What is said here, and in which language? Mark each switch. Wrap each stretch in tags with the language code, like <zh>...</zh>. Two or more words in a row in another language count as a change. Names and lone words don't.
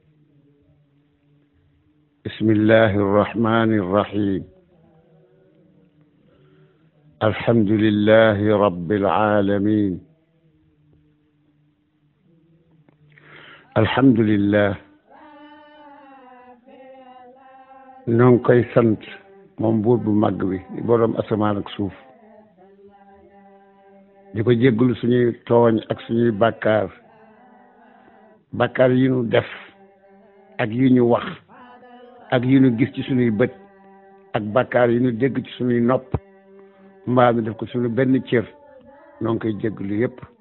<ar>بسم الله الرحمن الرحيم. الحمد لله رب العالمين. الحمد لله</ar> <wo>ñoo ngi koy sant moom buur bu màgg bi boroom asamaan ak suuf di ko jégglu suñuy tooñ ak suñuy bàkkaar yi ñu def ak yi ñu wax ak yi ñu gis ci suñuy bët ak bàkkaar yi ñu dégg ci suñuy nopp mbaa mi def ko suñu benn cër ñoo ngi koy jégglu yépp</wo>